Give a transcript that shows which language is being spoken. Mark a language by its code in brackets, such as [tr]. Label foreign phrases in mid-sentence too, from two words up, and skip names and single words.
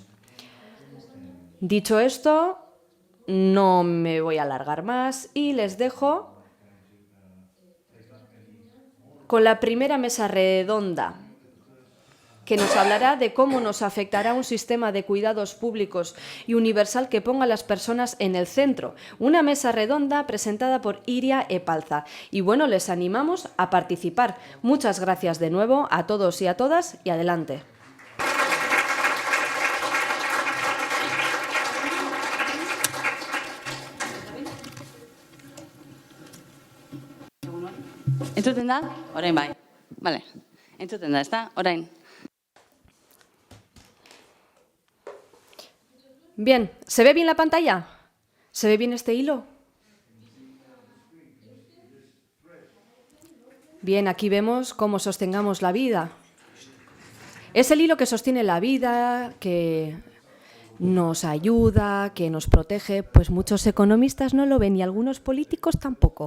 [es] Dicho esto, no me voy a alargar más y les dejo con la primera mesa redonda, que nos hablará de cómo nos afectará un sistema de cuidados públicos y universal que ponga a las personas en el centro. Una mesa redonda presentada por Iria Epalza. Y bueno, les animamos a participar. Muchas gracias de nuevo a todos y a todas y adelante. [eu] Entzuten da? Orain bai. Vale. Entzuten da, ezta? Orain. [es] Bien, ¿se ve bien la pantalla? ¿Se ve bien este hilo? Bien, aquí vemos cómo sostengamos la vida. Es el hilo que sostiene la vida, que nos ayuda, que nos protege, pues muchos economistas no lo ven y algunos políticos tampoco.